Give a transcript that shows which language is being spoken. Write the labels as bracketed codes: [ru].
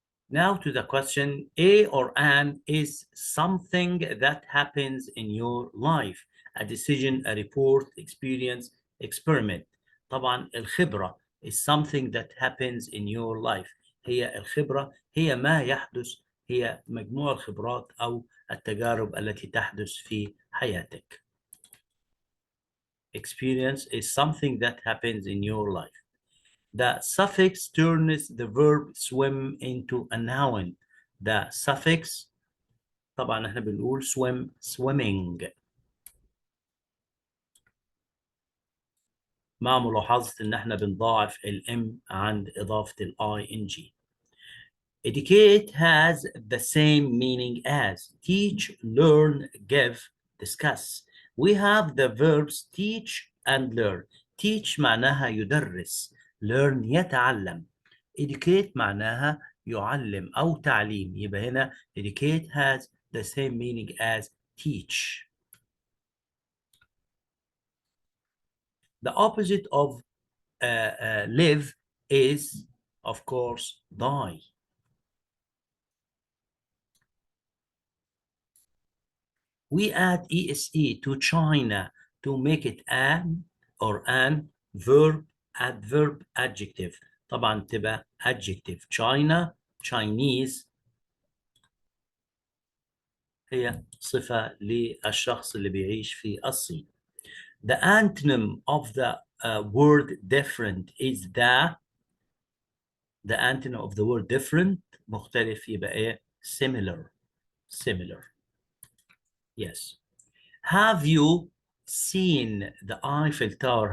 [en] Now to the question, a or an is something that happens in your life, a decision, a report, experience, experiment. [ar] طبعا الخبرة [en] is something that happens in your life. [ar] هي الخبرة هي ما يحدث، هي مجموع الخبرات أو التجارب التي تحدث في حياتك. [en] Experience is something that happens in your life. The suffix turns the verb swim into a noun. The suffix [ar] طبعا احنا بنقول swim swimming، مع ملاحظة ان احنا بنضاعف الام عند اضافة ing. [en] Educate has the same meaning as teach, learn, give, discuss. We have the verbs teach and learn. [ar] Teach معناها يدرس، learn يتعلم. [en] Educate [ar] معناها يعلم أو تعليم، يبقى هنا [en] educate has the same meaning as teach. The opposite of live is, of course, die. We add ese to China to make it an or an verb, adverb, adjective. [ar] طبعا تبقى adjective. China, Chinese هي صفة للشخص اللي بيعيش في الصين. [en] The antonym of the word different is the antonym of the word different [ar] مختلف، يبقى ايه؟ [en] similar. Similar. Yes. Have you seen the Eiffel Tower?